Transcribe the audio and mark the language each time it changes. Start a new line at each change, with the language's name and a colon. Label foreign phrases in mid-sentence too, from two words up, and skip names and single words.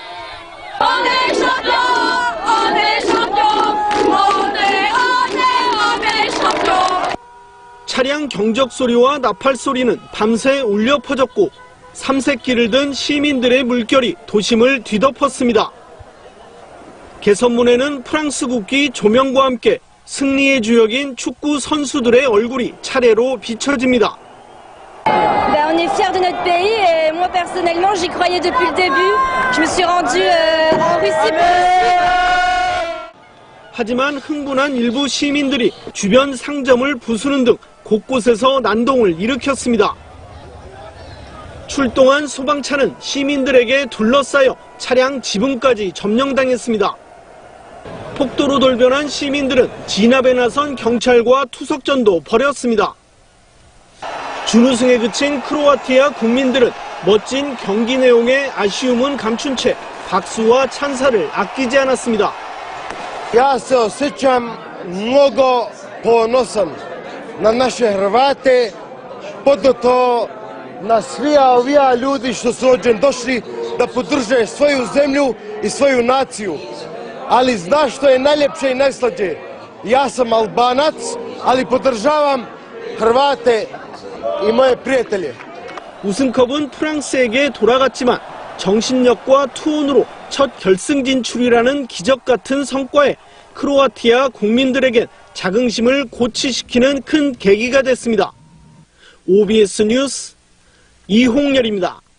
Korean: 차량 경적 소리와 나팔 소리는 밤새 울려 퍼졌고 삼색기를 든 시민들의 물결이 도심을 뒤덮었습니다. 개선문에는 프랑스 국기 조명과 함께 승리의 주역인 축구 선수들의 얼굴이 차례로 비춰집니다.
French: On est fiers de notre pays et moi personnellement j'y croyais depuis le début. Je me suis rendue en Russie pour
Korean: 하지만 흥분한 일부 시민들이 주변 상점을 부수는 등 곳곳에서 난동을 일으켰습니다. 출동한 소방차는 시민들에게 둘러싸여 차량 지붕까지 점령당했습니다. 폭도로 돌변한 시민들은 진압에 나선 경찰과 투석전도 벌였습니다. 준우승에 그친 크로아티아 국민들은 멋진 경기 내용에 아쉬움은 감춘 채 박수와 찬사를 아끼지 않았습니다.
Croatian: Ja se osjećam mnogo ponosan na naše Hrvate, pogotovo na svi ljudi što su ovdje došli da podrže svoju zemlju i svoju naciju. Ali znaš što je najljepše i najslađe? Ja sam Albanac, ali podržavam Hrvate i moje prijatelje.
Korean: 우승컵은 프랑스에게 돌아갔지만 정신력과 투혼으로 첫 결승 진출이라는 기적 같은 성과에 크로아티아 국민들에겐 자긍심을 고취시키는 큰 계기가 됐습니다. OBS 뉴스 이홍열입니다.